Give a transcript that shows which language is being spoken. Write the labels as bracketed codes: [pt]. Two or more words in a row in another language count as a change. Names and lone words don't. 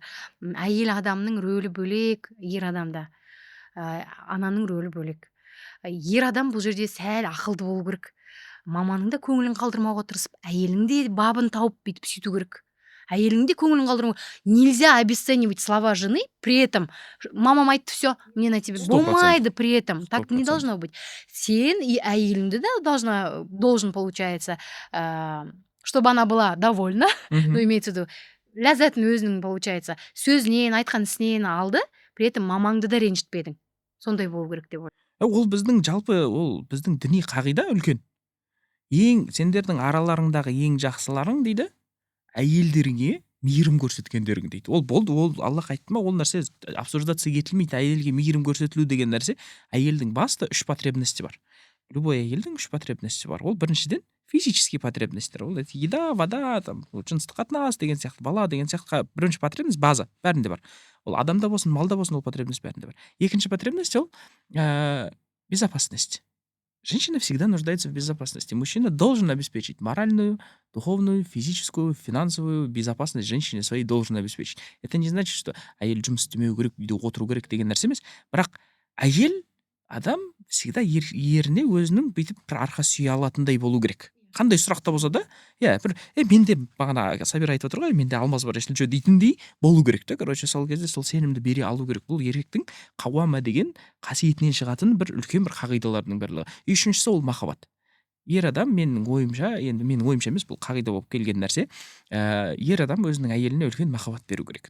[kk] Әйел адамның рөлі бөлек, ер адамда ананың рөлі бөлек. Ер адам бұл жерде сәл ақылды болу керек. Маманың да көңілін қалдырмауға тырысып, әйелің де бабын тауып бүйтіп сөйту керек. Әйелің де көңілін қалдырмау. [ru] Нельзя обесценивать слова жены, при этом [kk] мамам айтты, [ru] все, мне на тебе. Болмайды при этом. Так не должно быть. [kk] Сен и әйеліңді да [ru] должен, получается, чтобы она была довольна, но имеется в виду, [kk] ләззатын өзінің, получается, сөзінен, айтқан ісінен алды, [ru] при этом [kk] мамаңды да ренжітпедің. Сондай болу керек деп ойлаймын. Ол біздің жалпы, ол біздің діни қағида үлкен. Сендердің араларыңдағы ең жақсыларың дейді, әйелдеріңе мейірім көрсеткендерің дейді. Ол болды, ол Аллах айтты ма, ол нәрсе обсуждация етілмейді. Әйелге мейірім көрсетілу деген нәрсе, әйелдің басты 3 потребности бар. Любой әйелдің 3 потребности бар. Ол біріншіден [ru] физические потребностьтер. Ол еда, вода, там, [kk] жыныстық қатынас деген сияқты, бала деген сияқты бірінші потребность база, бәрінде бар. Ол адамда болсын, малда болсын, ол потребность бәрінде бар. Екінші потребность ол безопасность. [ru] Женщина всегда нуждается в безопасности. Мужчина должен обеспечить моральную, духовную, физическую, финансовую безопасность женщине своей должен обеспечить. Это не значит, что [kk] әйел жұмыс істемеу керек, үйде отыру керек деген нәрсе емес. Бірақ әйел адам всегда еріне өзінің бүйтіп бір арқа сүйе алатындай болу керек. Қандай сұрақта болса да, менде бағана Сабира айтып отыр ғой, менде алмаз бар, [ru] если что [kk] дейтіндей болу керек та. Короче, сол кезде сол сенімді бере алу керек. Бұл еркектің қауама деген қасиетінен шығатын бір үлкен бір қағидалардың барлығы. Үшіншісі ол махаббат. Ер адам, менің ойымша емес, бұл қағида болып келген нәрсе, ер адам өзінің әйеліне үлкен махаббат беру керек.